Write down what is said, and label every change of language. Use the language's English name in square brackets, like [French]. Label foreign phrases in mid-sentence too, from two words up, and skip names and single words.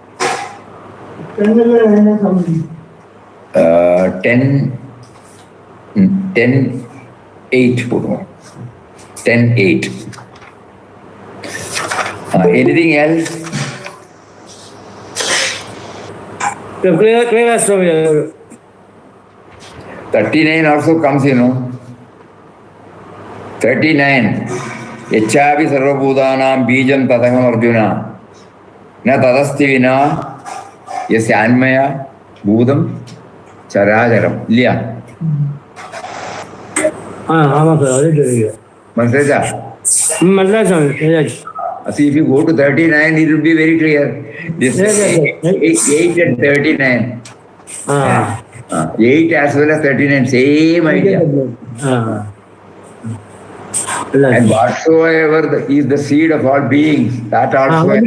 [English] 10:8 put 10:8. Anything else? Clear, Swami. 39 also comes, 39. [Sanskrit] यच्चापि सर्वभूतानां बीजं तदहम् अर्जुन. न तदस्ति विना यस्य अन्मया भूदं चराचरम्. Ilya? [Tamil] ஆமாம் சார், அதே தெரியுங்க. Mansaja? மன்னிச்சா சாமி. [English] See, if you go to 39, it will be very clear. This 8 and 39. 8 as well as 39, same idea. And whatsoever is the seed of all beings, that also.